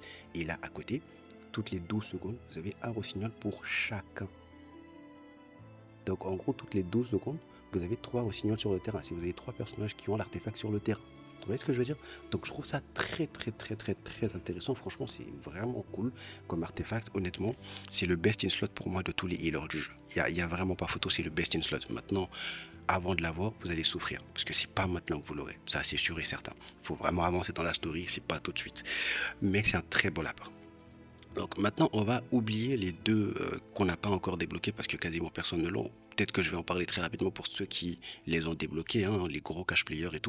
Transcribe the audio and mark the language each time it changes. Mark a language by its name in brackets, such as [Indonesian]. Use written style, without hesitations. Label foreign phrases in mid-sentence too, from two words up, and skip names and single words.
[French] Et là à côté, toutes les 12 secondes, vous avez un rossignol pour chacun. Donc en gros, toutes les 12 secondes, vous avez 3 rossignols sur le terrain. Si vous avez 3 personnages qui ont l'artefact sur le terrain. Vous voyez ce que je veux dire? Donc je trouve ça très intéressant. Franchement, c'est vraiment cool comme artefact. Honnêtement, c'est le [English] best in slot [French] pour moi de tous les healers du jeu. Il y a vraiment pas photo, c'est le [English] best in slot. [French] Maintenant, avant de l'avoir, vous allez souffrir. Parce que c'est pas maintenant que vous l'aurez. Ça, c'est sûr et certain. Il faut vraiment avancer dans la story, c'est pas tout de suite. Mais c'est un très bon lapin. Donc maintenant, on va oublier les 2 qu'on n'a pas encore débloqués parce que quasiment personne ne l'ont. Peut-être que je vais en parler très rapidement pour ceux qui les ont débloqués, hein, les gros [English] cash players [French] et tout.